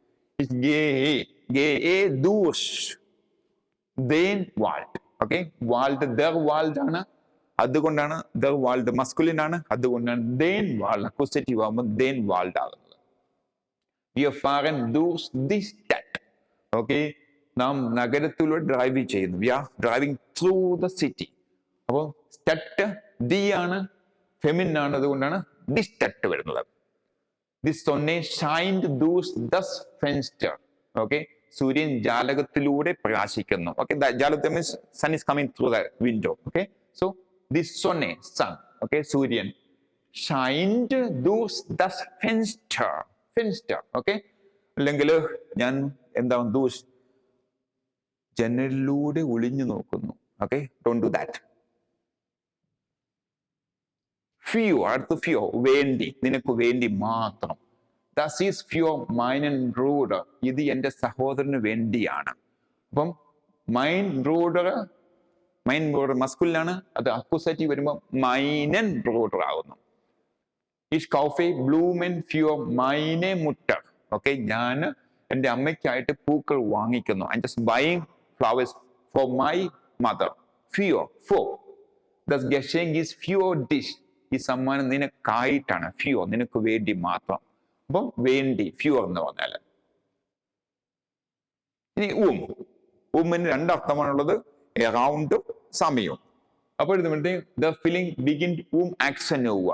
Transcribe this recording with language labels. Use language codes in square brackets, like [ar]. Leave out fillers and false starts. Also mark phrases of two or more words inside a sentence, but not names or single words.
[ml] ഓക്കെ, വാൾഡ്, [de] der Wald [ml] ആണ്, അതുകൊണ്ടാണ് [de] der Wald [ml] മസ്കുലിൻ ആണ്, അതുകൊണ്ടാണ് [de] den Wald [ml] അക്യൂസറ്റീവ് ആകുമ്പോൾ [de] den Wald [ml] ആകുന്നത്. ഓക്കെ, നാം നഗരത്തിലൂടെ ഡ്രൈവ് ചെയ്യുന്നു. [en] We are driving through the city. [ml] അപ്പോൾ സ്റ്റട്ട് ദി ആണ്, ഫെമിനിൻ ആണ്, അതുകൊണ്ടാണ് [de] die Stadt [ml] വരുന്നത്. [en] The sun shined through the fenster. [ml] Okay, സൂര്യൻ ജാലകത്തിലൂടെ പ്രകാശിക്കുന്നു. [en] Okay, ജാലകം means sun is coming through the window. Okay, so the sun. Okay, സൂര്യൻ shined through the fenster. [ml] Okay, അല്ലെങ്കിൽ ഞാൻ എന്താണ് ദൂഷ്? ജനലിലൂടെ ഒളിഞ്ഞു നോക്കുന്നു. ഓക്കെ, [en] don't do that. [ml] ഫിയോ, അടുത്ത ഫിയോ, വേണ്ടി, നിനക്ക് വേണ്ടി മാത്രം. [de] Das ist für mein Bruder, [ml] ഇത് എൻ്റെ സഹോദരന് വേണ്ടിയാണ്. അപ്പം [de] mein Bruder [ml] മസ്കുലിനാണ്, അത് അക്യൂസേറ്റീവ് വരുമ്പോൾ [de] meinen Bruder [ml] ആകുന്നു. [de] Ich kaufe Blumen für meine Mutter. [ml] Okay, ഞാൻ എൻ്റെ അമ്മയ്ക്കായിട്ട് പൂക്കൾ വാങ്ങിക്കുന്നു. [en] I'm just buying flowers for my mother. For. [de] Das Geschenk is für dich. [ml] ഈ സമ്മാനം നിനക്കായിട്ടാണ്. നിനക്ക് വേണ്ടി മാത്രം. അപ്പം വേണ്ടി, എന്ന് പറഞ്ഞാൽ. ഇനി ഉമ്മിന് രണ്ടർത്ഥമാണുള്ളത്, എറൗണ്ട്, സമയവും. [de] അപ്പോൾ der Film beginnt acht Uhr.